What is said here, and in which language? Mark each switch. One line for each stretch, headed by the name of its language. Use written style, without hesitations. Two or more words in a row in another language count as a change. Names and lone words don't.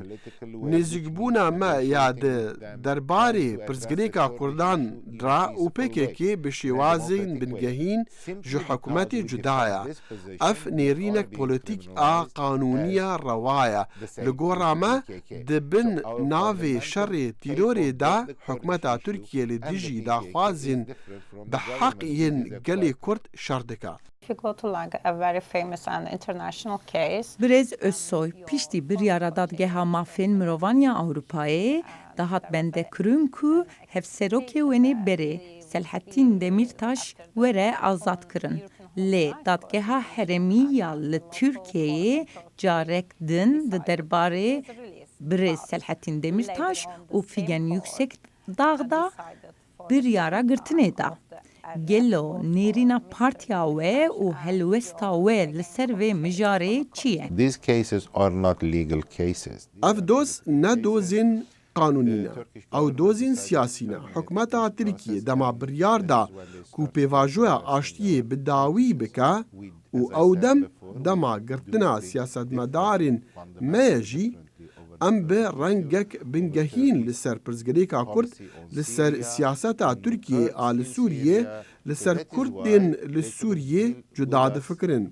Kurdish: Nêzîkbûna me ya di derbarê pirsgirêka Kurdan re û PKK bi şêwazên bingehîn ji hikûmetê cuda ye. Ev nêrînek polîtîk a qanûniya rewa ye. Li gora me dibin navê şerê tîrorê de hikûmeta Tirkiye li dijî daxwazên bi heq yên gelê Kurd şer dike.
English: If you go to like a very famous and international case,
Kurdish: Birêz Özsoy piştî biryara dadgeha mafên mirovaniya Ewropayê dahat bendekirin ku hevserokê wenê berê Selahattin Demirtaş were azad kirin. Lê dadgeha herêmî ya li Tirkiyeyê carek din di derbarê birêz Selahattin Demirtaş û Figen Yüksekdağ biryara girtinê da. Gelo nêrîna partiya we û helwesta we li ser vê mijarê çi ye?
English: These cases are not legal cases.
Kurdish: Ev doz ne dozên qanûnî ne. Ew dozên siyasî ne. Hikûmeta Tirkiyê dema biryar da ku pêvajoya aştiyê bi dawî bike û ew dem dema girtina siyasetmedarên me ye jî em bi rengek bingehîn li ser pirsgirêka Kurd, li ser siyaseta Tirkiyê a li Sûriyê, li ser Kurdên li Sûriyê cuda difikirin.